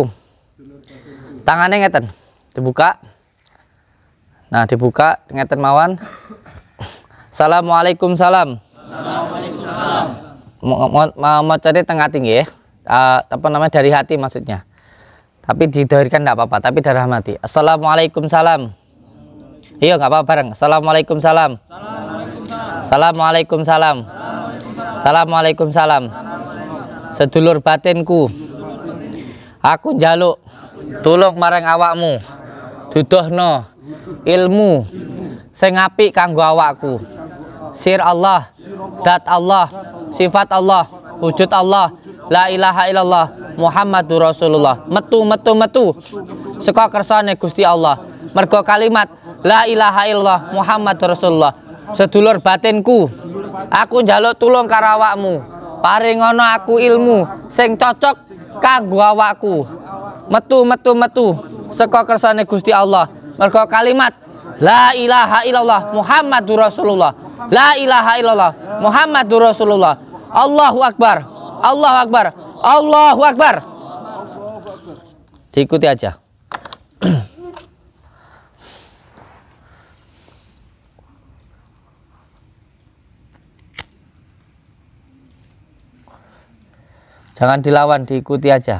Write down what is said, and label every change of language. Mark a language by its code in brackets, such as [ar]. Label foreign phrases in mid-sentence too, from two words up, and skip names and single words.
[id] Tangannya ngeten, dibuka. Nah, dibuka [jv] ngeten mawon. [ar] السلام عليكم سلام. [id] Mau cari tengah tinggi ya. Apa namanya, dari hati maksudnya. Tapi didahirkan enggak apa-apa, tapi dari hati. [ar] السلام عليكم سلام. [id] Iya, enggak apa-apa bareng. [ar] السلام عليكم سلام السلام عليكم سلام. السلام عليكم سلام. [jv] Sedulur batinku, aku njaluk tulung marang awakmu, duduhno ilmu sing apik kanggo awakku. Sir Allah, dat Allah, sifat Allah, wujud Allah, [ar] لا إله إلا الله محمد رسول الله. [jv] Metu saka kersane Gusti Allah. Mergo kalimat [ar] لا إله إلا الله محمد رسول الله. [jv] Sedulur batinku, aku njaluk tulung karo awakmu, paringono aku ilmu sing cocok kanggo awakku. Metu saka kersane Gusti Allah. Mergo kalimat [ar] لا إله إلا الله محمد رسول الله. لا إله إلا الله محمد رسول الله. الله أكبر الله أكبر الله أكبر. [id] Diikuti aja. Jangan dilawan, diikuti aja.